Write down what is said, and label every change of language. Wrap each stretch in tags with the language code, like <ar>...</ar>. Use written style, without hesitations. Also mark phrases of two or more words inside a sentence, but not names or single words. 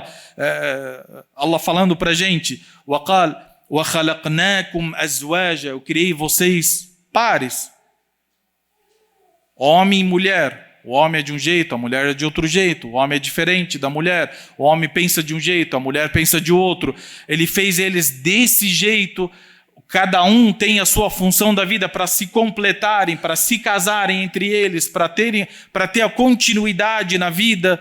<pt>Allah falando para a gente,</pt> <ar>وَقَالْ وَخَلَقْنَاكُمْ أَزْوَاجًا,</ar> <pt>eu criei vocês pares, homem e mulher. O homem é de um jeito, a mulher é de outro jeito. O homem é diferente da mulher. O homem pensa de um jeito, a mulher pensa de outro. Ele fez eles desse jeito. Cada um tem a sua função da vida para se completarem, para se casarem entre eles, para ter a continuidade na vida.</pt>